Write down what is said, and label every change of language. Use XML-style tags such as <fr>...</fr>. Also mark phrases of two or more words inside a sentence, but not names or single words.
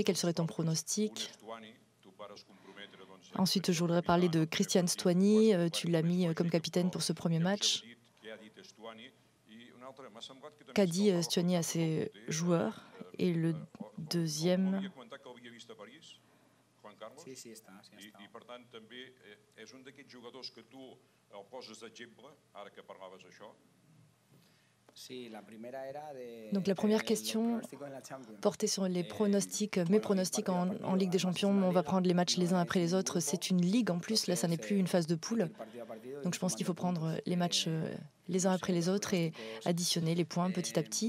<fr>Quel serait ton pronostic? Ensuite, je voudrais parler de Cristian Stuani. Tu l'as mis comme capitaine pour ce premier match. Qu'a dit Stuani à ses joueurs? Et le deuxième...</fr> <ca>I per tant també és un d'aquests jugadors que tu el poses d'exemple, ara que parlaves això.</ca> <fr>Donc la première question portait sur les pronostics, mes pronostics en Ligue des Champions. On va prendre les matchs les uns après les autres. C'est une ligue en plus, là ça n'est plus une phase de poule. Donc je pense qu'il faut prendre les matchs les uns après les autres et additionner les points petit à petit.</fr>